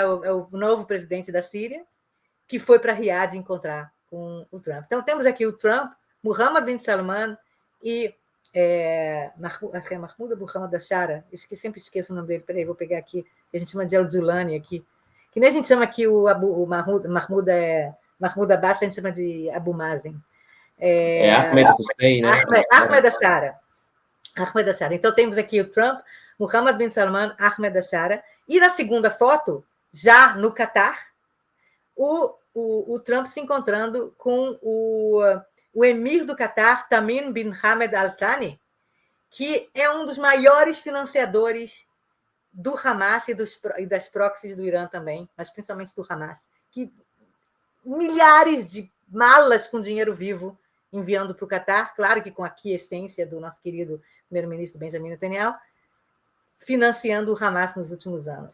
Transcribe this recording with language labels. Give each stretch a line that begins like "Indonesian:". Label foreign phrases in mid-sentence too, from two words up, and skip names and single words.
Portuguese: O novo presidente da Síria, que foi para Riad encontrar com o Trump. Então, temos aqui o Trump, Mohammed bin Salman e acho que é Mahmoud Abu Hamad Ashara, sempre esqueço o nome dele, peraí, vou pegar aqui, a gente chama de Al-Julani aqui, que nem a gente chama aqui o Mahmoud Abbas, a gente chama de Abu Mazen. Ahmed Hussein, né? Ahmed Ashara. Ahmed Ashara. Então, temos aqui o Trump, Mohammed bin Salman, Ahmed Ashara, e na segunda foto, já no Catar, o Trump se encontrando com o emir do Catar, Tamim bin Hamad Al Thani, que é um dos maiores financiadores do Hamas e das proxies do Irã também, mas principalmente do Hamas, que milhares de malas com dinheiro vivo enviando para o Catar, claro que com a quiescência do nosso querido primeiro-ministro Benjamin Netanyahu, financiando o Hamas nos últimos anos.